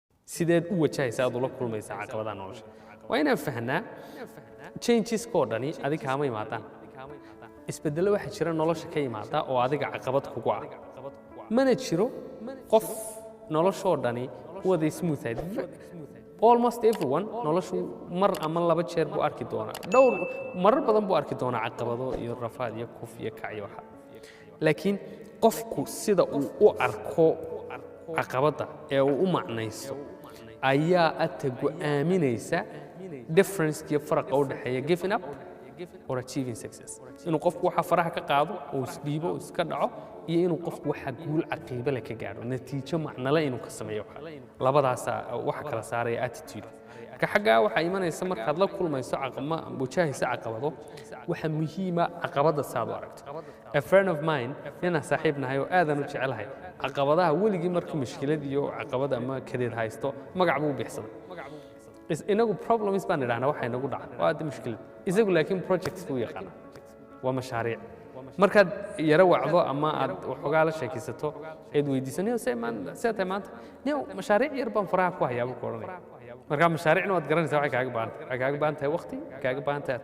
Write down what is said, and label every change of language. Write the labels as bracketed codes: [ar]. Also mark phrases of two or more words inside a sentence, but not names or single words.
[so] sideed u wajahaysaa aad ula kulmaysaa caqabadaha nolosha waa inaan fahnaa changes koodhani adiga kaama imaadaan isbedelo waxa jira nolosha ka yimaada oo adiga caqabad kugu ah mana jiro qof noloshoo dhani wada smooth ahayd [en] almost everyone [so] noloshu mar ama laba jeer buu arki doonaa dhowr marar badan buu arki doonaa caqabado iyo rafaad iyo kuf iyo kac iyo waxa laakiin qofku sida uu u arko caqabada ee uu u macnayso ayaa aad go'aaminaysa difference iyo farqa u dhaxeeya [en] giving up or achieving success [so] inuu qofku waxa faraha ka qaado oo isdhiibo oo iska dhaco iyo inuu qofku waxa guul caqiibo leh ka gaaro natiijo macnale inuu ka sameeyo labadaas waxa kala saaraya attitude ka xagaa waxa imanaysa markaad la kulmayso wajahaysa caqabado waxa muhiima caqabada saad u aragto [en] a friend of mine [so] nina saaxiibnahay oo aadan u jecelahay caqabadaha weligii markii mushkilad iyo caqabada ama kadeed haysto magac buu bixsaday inagu problems baan idhahnaa waxa inagu dhaca waa aad mushkilad isagu laakiin projects buu yaqaan waa mashaariic markaad yara wacdo ama aad waxoogaa la sheekaysato eed weydiisanayo seetay maanta niyow mashaariic yar baan faraha ku hayaa buu ku odhanaya markaa mashaariicna waad garanaysaa waxay kaaga baahan tahay waqti kaaga baahan tahay